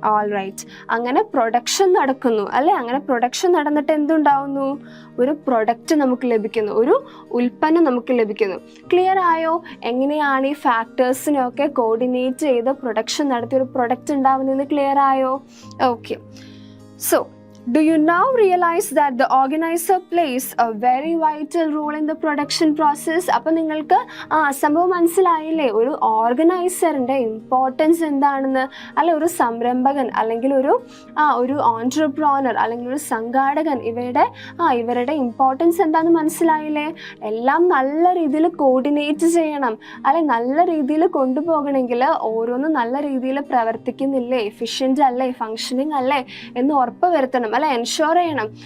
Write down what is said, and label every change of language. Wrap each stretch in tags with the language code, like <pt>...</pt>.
<ml>All right, അങ്ങനെ production നടക്കുന്നു അല്ലേ. അങ്ങനെ പ്രൊഡക്ഷൻ നടന്നിട്ട് എന്തുണ്ടാവുന്നു? ഒരു പ്രൊഡക്റ്റ് നമുക്ക് ലഭിക്കുന്നു, ഒരു ഉൽപ്പന്നം നമുക്ക് ലഭിക്കുന്നു. ക്ലിയർ ആയോ? എങ്ങനെയാണ് ഈ ഫാക്ടേഴ്സിനെയൊക്കെ കോർഡിനേറ്റ് ചെയ്ത് പ്രൊഡക്ഷൻ നടത്തി ഒരു പ്രൊഡക്റ്റ് ഉണ്ടാവുന്നതെന്ന് ക്ലിയർ ആയോ? Okay, so</ml> <en>Do you now realize that the organizer plays a very vital role in the production process?</en> <ml>അപ്പോൾ നിങ്ങൾക്ക് സംഭവം മനസ്സിലായില്ലേ, ഒരു ഓർഗനൈസറിൻ്റെ ഇമ്പോർട്ടൻസ് എന്താണെന്ന്? അല്ലെ, ഒരു സംരംഭകൻ അല്ലെങ്കിൽ ഒരു ഓൺട്രപ്രോണർ അല്ലെങ്കിൽ ഒരു സംഘാടകൻ ഇവരുടെ ഇമ്പോർട്ടൻസ് എന്താണെന്ന് മനസ്സിലായില്ലേ? എല്ലാം നല്ല രീതിയിൽ കോർഡിനേറ്റ് ചെയ്യണം, അല്ലെ, നല്ല രീതിയിൽ കൊണ്ടുപോകണമെങ്കിൽ ഓരോന്നും നല്ല രീതിയിൽ പ്രവർത്തിക്കുന്നില്ലേ, എഫിഷ്യൻ്റ് അല്ലേ, ഫങ്ഷനിങ് അല്ലേ എന്ന് ഉറപ്പ് വരുത്തണം, അല്ലെ, എൻഷുർ ചെയ്യണം.</ml>